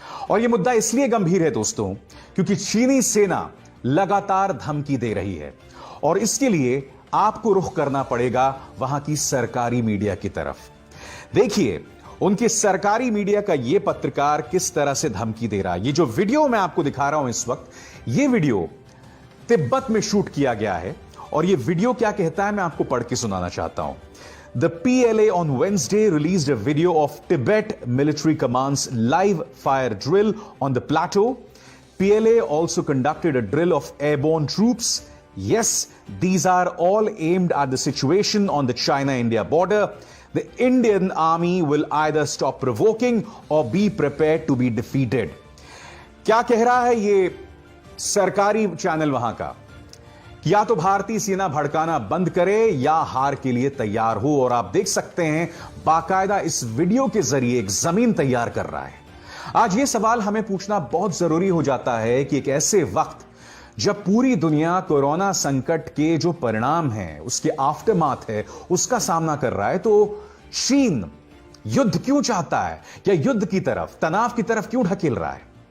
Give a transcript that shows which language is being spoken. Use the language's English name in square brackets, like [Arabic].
[Hindi] और यह मुद्दा इसलिए गंभीर है दोस्तों, क्योंकि चीनी सेना लगातार धमकी दे रही है और इसके लिए आपको रुख करना पड़ेगा वहां की सरकारी मीडिया की तरफ। देखिए उनके सरकारी मीडिया का यह पत्रकार किस तरह से धमकी दे रहा है। ये जो वीडियो मैं आपको दिखा रहा हूं इस वक्त, यह वीडियो तिब्बत में शूट किया गया है। और यह वीडियो क्या कहता है, मैं आपको पढ़ के सुनाना चाहता हूं। [English] The PLA on Wednesday released a video of Tibet military command's live fire drill on the plateau. PLA also conducted a drill of airborne troops. Yes, these are all aimed at the situation on the China-India border. The Indian army will either stop provoking or be prepared to be defeated. [Hindi] क्या कह रहा है ये सरकारी channel वहां का? या तो भारतीय सेना भड़काना बंद करे या हार के लिए तैयार हो। और आप देख सकते हैं बाकायदा इस वीडियो के जरिए एक जमीन तैयार कर रहा है। आज यह सवाल हमें पूछना बहुत जरूरी हो जाता है कि एक ऐसे वक्त जब पूरी दुनिया कोरोना संकट के जो परिणाम हैं, उसके आफ्टरमाथ है, उसका सामना कर रहा है, तो चीन युद्ध क्यों चाहता है या युद्ध की तरफ, तनाव की तरफ क्यों ढकेल रहा है?